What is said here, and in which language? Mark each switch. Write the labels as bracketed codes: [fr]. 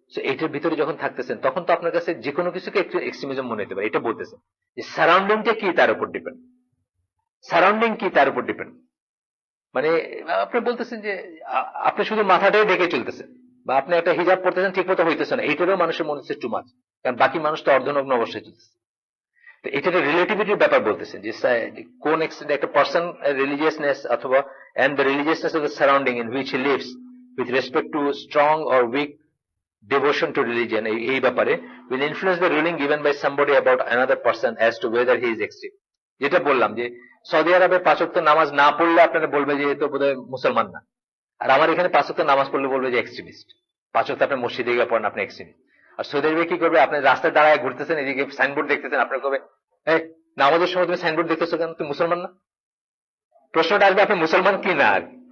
[bn] এটার ভিতরে যখন থাকতেছেন তখন তো আপনার কাছে যে কোনো কিছুকে এক্সট্রিমিজম মনে হতে পারে। এটা বলতেছেন যে সারাউন্ডিংটা কি তার উপর ডিপেন্ড, সারাউন্ডিং কি তার উপর ডিপেন্ড। মানে আপনি বলতেছেন যে আপনি শুধু মাথাটাই ঢেকে চলতেছেন, বা আপনি একটা হিজাব পড়তেছেন ঠিক মতো হইতেছে না, এইটারও মানুষের মনে হচ্ছে টু মাচ, কারণ বাকি মানুষ তো অর্ধনগ্ন অবশ্যই চলতেছে। তো এটা একটা রিলেটিভিটির ব্যাপার বলতেছেন যে কোন এক্সটেন্ট একটা পার্সন রিলিজিয়াসনেস অথবা [en] and the religiousness of the surrounding in which he lives with respect to strong or weak devotion to religion, [bn] এই ব্যাপারে [en] will influence the ruling given by somebody about another person as to whether he is extreme। [bn] যেটা বললাম যে Saudi আরবে 5 ওয়াক্ত নামাজ না পড়লে আপনারা বলবে যে এ তো বোধহয় মুসলমান না, আর আমার এখানে 5 ওয়াক্ত নামাজ পড়লে বলবে যে এক্সট্রিমিস্ট। 5 ওয়াক্ত আপনি মসজিদে গিয়ে পড়েন, আপনি এক্সট্রিমিস্ট। আর সৌদি আরবে কি করবে, আপনি রাস্তায় দাঁড়ায় ঘুরতেছেন, এদিকে সাইনবোর্ড দেখতেছেন, আপনার কবে এই নামাজের সময় তুমি সাইনবোর্ড দেখতেছো কেন, তুমি মুসলমান না? প্রশ্নটা আসবে আপনি মুসলমান কি না। আর